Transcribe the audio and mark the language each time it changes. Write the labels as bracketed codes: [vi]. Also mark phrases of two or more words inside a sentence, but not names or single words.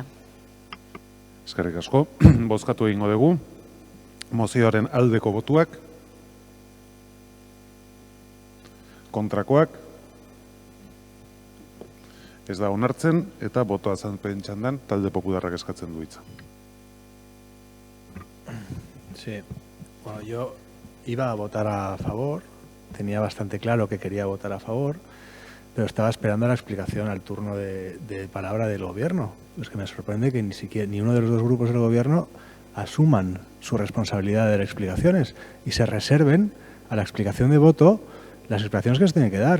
[eu] Eskerrik asko, bozkatu egingo dugu, mozioaren aldeko botuak, kontrakoak, ez da onartzen, eta botoa azalpen txandan talde popularrak eskatzen du hitza. [es] Sí, bueno, yo iba a votar a favor, tenía bastante claro que quería votar a favor, pero estaba esperando la explicación al turno de palabra del gobierno. Es que me sorprende que ni uno de los dos grupos del gobierno asuman su responsabilidad de las explicaciones y se reserven a la explicación de voto las explicaciones que se tienen que dar.